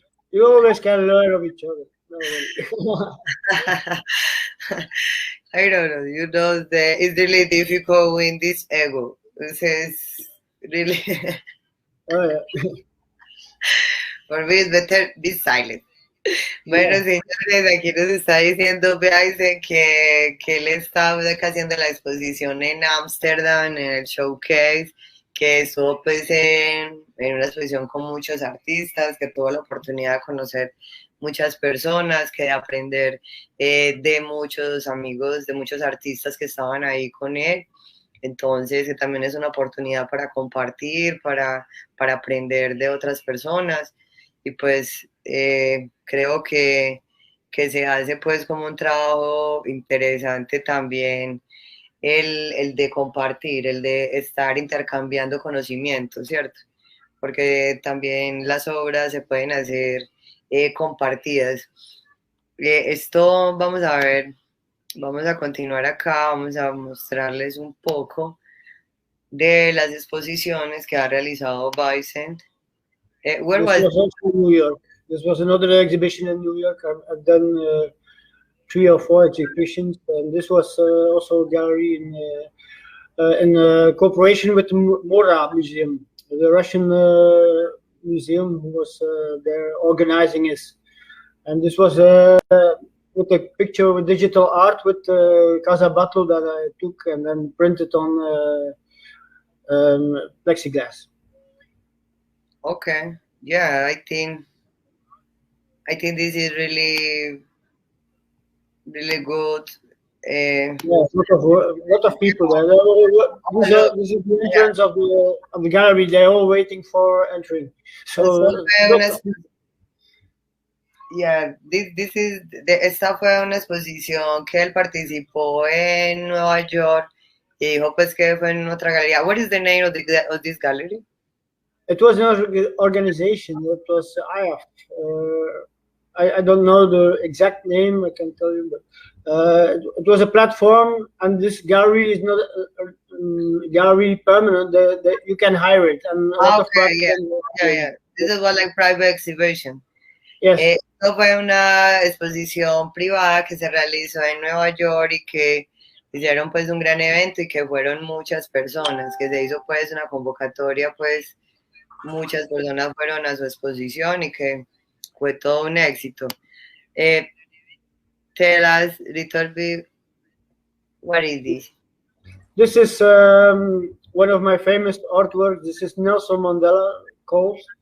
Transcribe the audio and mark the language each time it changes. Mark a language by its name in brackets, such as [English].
[English] You always can learn of each other. I don't know. You know, it's really difficult with this ego. It's really. Oh, yeah. For me, it's better be silent. [Spanish] Bueno, señores, aquí nos está diciendo Vicent que él está haciendo la exposición en Ámsterdam, en el showcase, que estuvo pues en una exposición con muchos artistas, que tuvo la oportunidad de conocer muchas personas, que de aprender de muchos amigos, de muchos artistas que estaban ahí con él. Entonces, que también es una oportunidad para compartir, para aprender de otras personas. Y pues creo que se hace pues como un trabajo interesante también el de compartir, el de estar intercambiando conocimientos, ¿cierto? Porque también las obras se pueden hacer compartidas. Esto vamos a ver, vamos a continuar acá, vamos a mostrarles un poco de las exposiciones que ha realizado Vicent. [English] Where was this was also in New York. This was another exhibition in New York. I've done 3 or 4 exhibitions, and this was also a gallery in cooperation with the Mora Museum, the Russian museum who was there organizing this. And this was with a picture with digital art with Casa Battle that I took and then printed on plexiglass. Okay, yeah, I think this is really good. Yeah, a lot of people there. This is the entrance of the gallery. They're all waiting for entering. So [Spanish] Yeah, esta fue una exposición que él participó en Nueva York y dijo pues que fue en otra galería. [English] What is the name of this gallery? It was an organization. It was IAF. I don't know the exact name. I can tell you, but it was a platform, and this gallery is not a gallery permanent. You can hire it, and a lot of Okay, platforms. yeah. This was like private exhibition. Yes. [Spanish] Esto fue una exposición privada que se realizó en Nueva York y que hicieron pues un gran evento y que fueron muchas personas, que se hizo pues una convocatoria, pues muchas personas fueron a su exposición y que fue todo un éxito. [English] Tell us a little bit, what is this? This is one of my famous artworks. This is Nelson Mandela called.